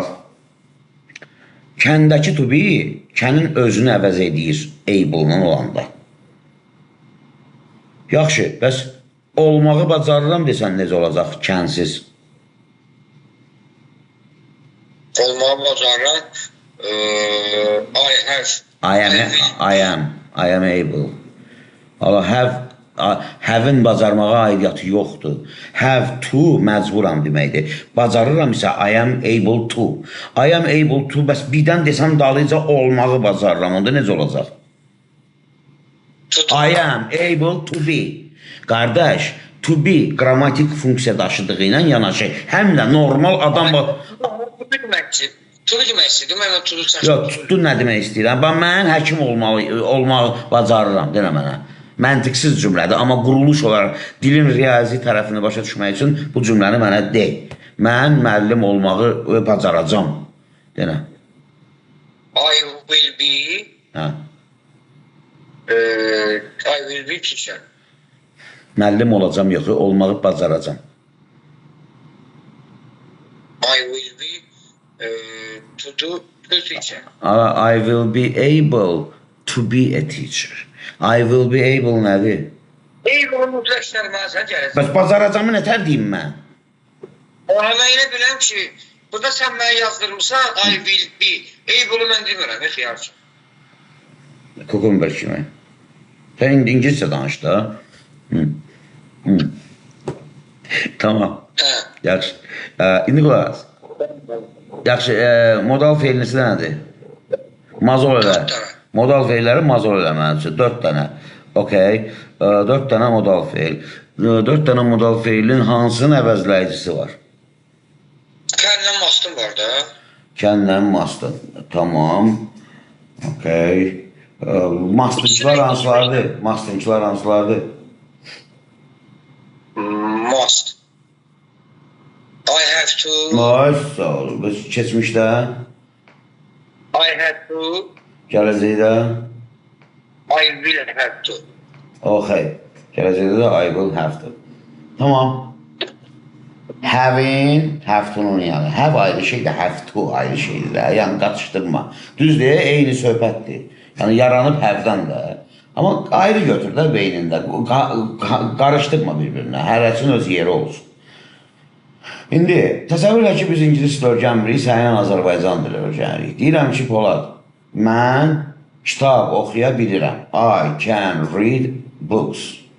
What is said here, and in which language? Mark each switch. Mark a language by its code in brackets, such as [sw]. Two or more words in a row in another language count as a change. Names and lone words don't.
[az] Kəndəki [en] to be, [az] kənin özünü əvəz edir able-dan olanda. Yaxşı, bəs olmağı bacarıram desən necə olacaq kənsiz? Olmağı bacarıram. [en] I have. I am able. [az] Have-in bacarmağa aidiyyatı yoxdur. [en] Have to [az] məcburam deməkdir. Bacarıram isə [en] I am able to. I am able to, [az] bəs birdən desəm dalıca olmağı bacarıram. Onda necə olacaq? [en] I am able to be. [az] Qardaş, to be qrammatik funksiya daşıdığı ilə yanaşı, həm də normal adam... Tulu demək istəyirdim, mən tulu çəkdim. Yox, tutdun nə demək istəyirəm? Mən həkim olmağı bacarıram, denə mənə. Məntiqsiz cümlədir, amma quruluş olaraq dilin riyazi tərəfini başa düşmək üçün bu cümləni mənə de. Mən müəllim olmağı bacaracam, denə. [en] I will be... I will be teacher. [az] Müəllim olacam, yox, olmağı bacaracam. [en] I will be to do teacher. I will be able to be a teacher. I will be able nədir? [az] Able mütləşdirməsən gələcək. Bəs bacaracamı nətər deyim mən? Mən elə biləm ki, burada sən mənə yazdırmışsan, [en] I will be. [az] Able'ı mən demirəm, xiyarcı. Kukumber kimi. Sən İngilizcə danış da. Tamam. Yaxşı. İndi qulaq as. Yaxşı, modal feiliniz nədir? Mazol elə. Modal feilləri mazol eləməlidir üçün. 4 dənə. Okey. 4 dənə modal feil. 4 dənə modal feilin hansının əvəzləyicisi var? Kəndən mastın var da. Kəndən mastın. Tamam. Okey. Mastınçılar hansılardır? Mastınçılar hansılardır? [en] Must. I have to. [az] Ay, sağ ol. Bəs keçmişdə? [en] I have to. [az] Gələcəkdə? [en] I will have to. [az] Okay. Gələcəkdə də [en] I will have to. [az] Tamam. Having, [en] have to'nun [az] yəni. Have ayrı şeydir, [en] have to [az] ayrı şeydir də. Yəni qatışdırma. Düzdür, eyni söhbətdir. Yəni yaranıb have-dən də. Amma ayrı götür də beynində. Qarışdırma bir-birinə. Hərəsin öz yeri olsun. İndi təsəvvür elə ki, biz ingilis dili öyrənmirik, sənin Azərbaycan dili öyrənirik. Deyirəm ki, Polad, mən kitab oxuya bilirəm. [en] I can read books.